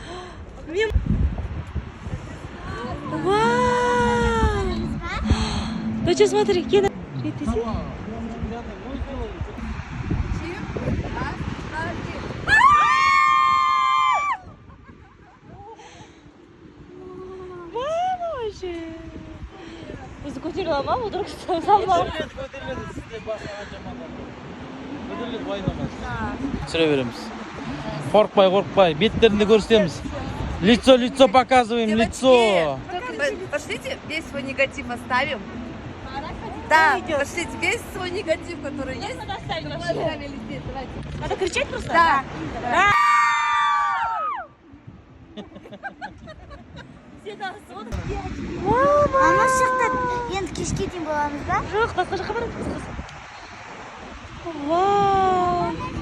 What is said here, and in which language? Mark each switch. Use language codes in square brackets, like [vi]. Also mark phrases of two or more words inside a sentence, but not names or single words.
[ru] Вау! Хочешь смотри, Кена. Боже. [kk] Biz көтеріп алмам, отырып салмам. Түсіре береміз. Қорқпай, беттерінде көрсетеміз. [ru] Лицо показываем, лицо. Пошлите весь свой негатив оставим. Да, пошлите весь свой негатив, который есть. Надо кричать просто? Да. [kk] Мама шықты, енді кешке дейін боламыз ба? Жоқ, басқа жаққа барады. Вау!